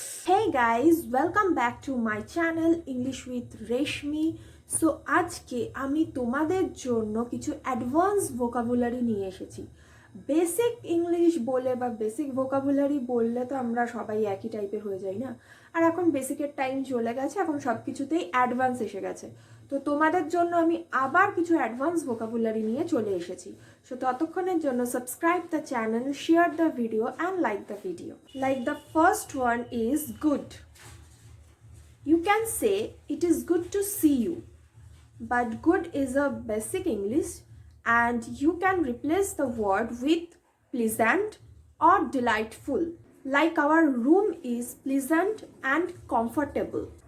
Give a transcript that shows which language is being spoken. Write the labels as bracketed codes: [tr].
[en] Hey guys, welcome back to my channel English with Reshmi. [bn] So আজকে আমি তোমাদের জন্য কিছু অ্যাডভান্স ভোকাবুলারি নিয়ে এসেছি। বেসিক ইংলিশ বলে বা বেসিক ভোকাবুলারি বললে তো আমরা সবাই একই টাইপের হয়ে যাই না। আর এখন বেসিকের টাইম চলে গেছে, এখন সব কিছুতেই অ্যাডভান্স এসে গেছে। তো তোমাদের জন্য আমি আবার কিছু অ্যাডভান্স ভোকাবুলারি নিয়ে চলে এসেছি। [en] so [bn] ততক্ষণের জন্য [en] Subscribe the channel, share the video and like the video. Like the first one is good. You can say it is good to see you, but good is a basic English and you can replace the word with pleasant or delightful. Like our room is pleasant and comfortable.